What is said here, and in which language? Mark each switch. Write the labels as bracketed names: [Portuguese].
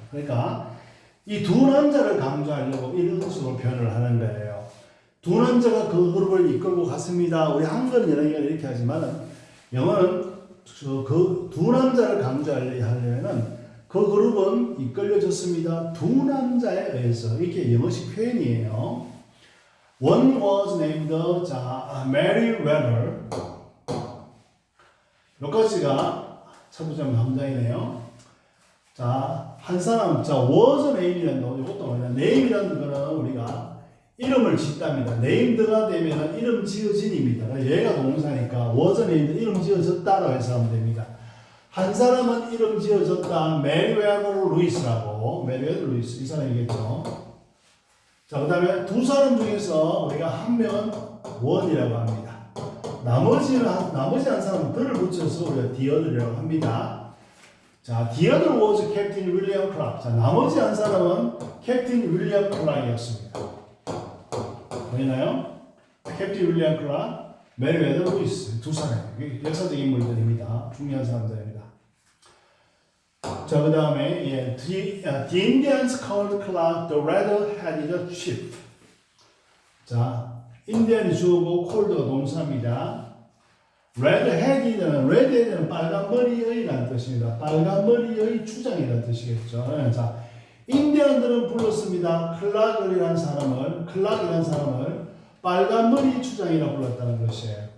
[Korean] 그러니까 이 두 남자를 강조하려고 이런 식으로 표현을 하는 거예요. 두 남자가 그 그룹을 이끌고 갔습니다. 우리 한글은 영어가 이렇게 하지만 영어는 그 두 남자를 강조하려면 그 그룹은 이끌려졌습니다. 두 남자에 의해서 이렇게 영어식 표현이에요. [English] One was named Meriwether. [Korean] 여기까지가 첫 번째 함장이네요. 자, 한 사람, 자, was name이라는 거, 이것도 뭐냐, name이라는 거는 우리가 이름을 짓답니다. named가 되면 이름 지어진입니다. 얘가 동사니까 was named, 이름 지어졌다라고 해석하면 됩니다. 한 사람은 이름 지어졌다, 메리웨더 루이스라고, 메리웨더 루이스, 이 사람이겠죠. 자, 그 다음에 두 사람 중에서 우리가 한 명은 one이라고 합니다. 나머지 한 사람은 들을 붙여서 우리가 the other이라고 합니다. [English] 자, the other was Captain William Clark. [Korean] 자, 나머지 한 사람은 캡틴 윌리엄 클락이었습니다. 보이나요? 캡틴 윌리엄 클락, 메리웨더 루이스 두 사람. 역사적 인물들입니다. 중요한 사람들입니다. [English] 자, 그 다음에 the Indians called Clark the red-headed chief. [Korean] 자, 인디안이 주어고 콜드가 동사입니다. redheaded는 빨간 머리의라는 뜻입니다. 빨간 머리의 주장이라는 뜻이겠죠. 자, 인디안들은 불렀습니다. 클락이라는 사람을 빨간 머리 주장이라고 불렀다는 것이에요.